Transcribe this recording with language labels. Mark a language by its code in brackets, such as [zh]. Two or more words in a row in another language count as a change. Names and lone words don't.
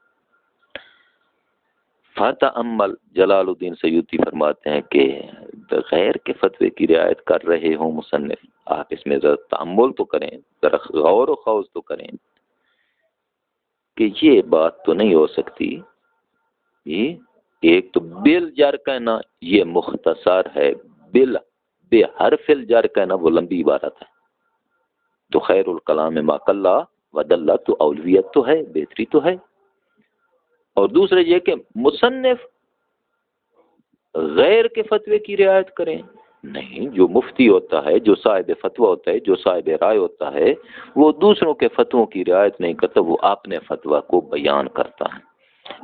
[ur] فاتح امل جلال الدین سیوطی فرماتے ہیں کہ غیر کے فتوے کی رعایت کر رہے ہوں مصنف، آپ اس میں ذرا تأمل تو کریں، ذرا غور و خوض تو کریں کہ یہ بات تو نہیں ہو سکتی، یہ ایک تو بل جر کہنا یہ مختصر ہے، بل بے [ar] حرف الجر [ur] کہنا وہ لمبی عبارت ہے، تو [ar] خیر الکلام ما قل و دل، [ur] تو اولویت تو ہے، بہتری تو ہے، اور دوسرے یہ کہ مصنف غیر کے فتوے کی رعایت کریں، نہیں، جو مفتی ہوتا ہے، جو صاحب فتویٰ ہوتا ہے، جو صاحب رائے ہوتا ہے، وہ دوسروں کے فتووں کی رعایت نہیں کرتا، وہ اپنے فتویٰ کو بیان کرتا ہے۔